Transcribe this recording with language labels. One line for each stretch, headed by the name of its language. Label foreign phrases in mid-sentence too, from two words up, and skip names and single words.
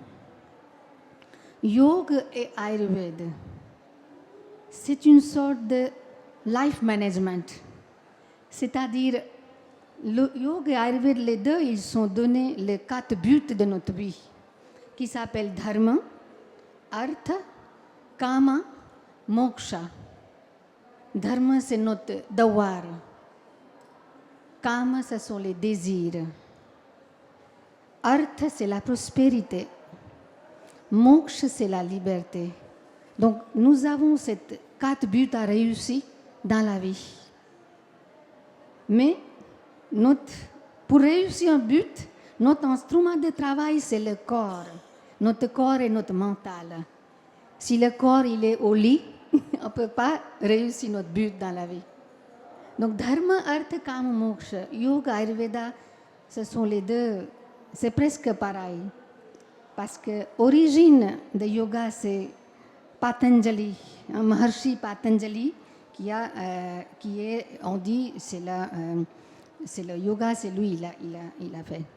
French: Yoga et Ayurveda, c'est une sorte de
English: life management,
French: c'est-à-dire le yoga et Ayurveda, les deux, ils sont donnés les 4 buts de notre vie, qui s'appellent
Sanskrit: dharma, artha, kama, moksha.
French: Dharma, c'est notre devoir. Kama, ce sont les désirs. Artha, c'est la prospérité. Moksha, c'est la liberté. Donc, nous avons ces 4 buts à réussir dans la vie. Mais pour réussir un but, notre instrument de travail, c'est le corps. Notre corps et notre mental. Si le corps il est au lit, on ne peut pas réussir notre but dans la vie. Donc,
Sanskrit: dharma, artha, kama, moksha, yoga, ayurveda,
French: ce sont les deux, c'est presque pareil. Parce que l'origine de yoga, c'est Patanjali, Maharshi Patanjali, qui est, on dit, c'est le yoga, c'est lui, il a fait.